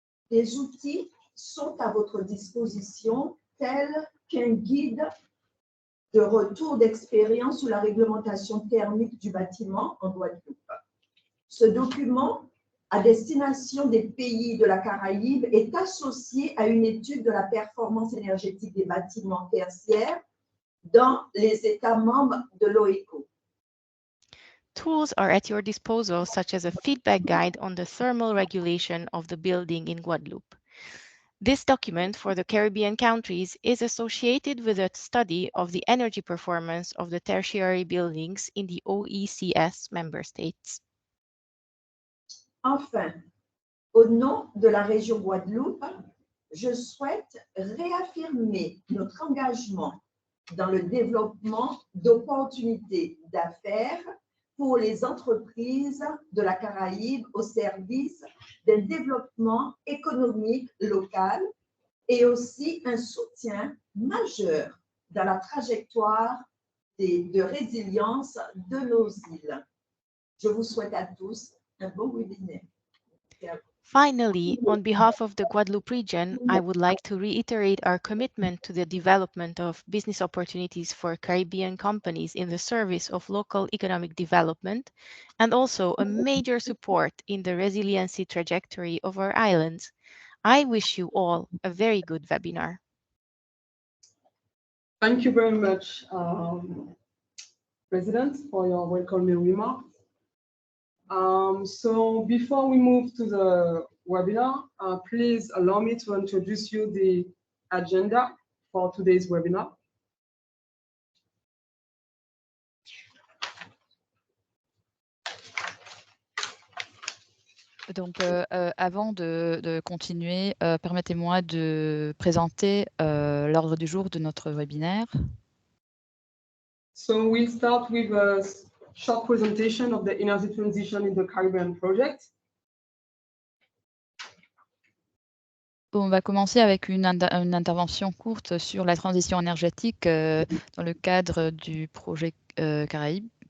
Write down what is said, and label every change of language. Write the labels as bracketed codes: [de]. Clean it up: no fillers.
[fr] Des outils sont à votre disposition tels qu'un guide de retour d'expérience sur la réglementation thermique du bâtiment en Guadeloupe. Ce document à destination des pays de la Caraïbe est associé à une étude de la performance énergétique des bâtiments tertiaires dans les États membres de l'OECS. [en] Tools are at your disposal, such as a feedback guide on the thermal regulation of the building in Guadeloupe. This document for the Caribbean countries is associated with a study of the energy performance of the tertiary buildings in the OECS member states. [fr] Enfin, au nom de la région Guadeloupe, je souhaite réaffirmer notre engagement dans le développement d'opportunités d'affaires pour les entreprises de la Caraïbe au service d'un développement économique local et aussi un soutien majeur dans la trajectoire de résilience de nos îles. Je vous souhaite à tous un bon webinaire. [en] Finally, on behalf of the Guadeloupe region, I would like to reiterate our commitment to the development of business opportunities for Caribbean companies in the service of local economic development, and also a major support in the resiliency trajectory of our islands. I wish you all a very good webinar. Thank you very much, President, for your welcoming remarks. So before we move to the webinar, please allow me to introduce you the agenda for today's webinar. [fr] Donc, avant de continuer, permettez-moi de présenter l'ordre du jour de notre webinaire. [en] So we'll start with a short presentation of the energy transition in the Caribbean project. [fr] On va commencer avec une intervention courte sur la transition énergétique dans le cadre du projet Caraïbes.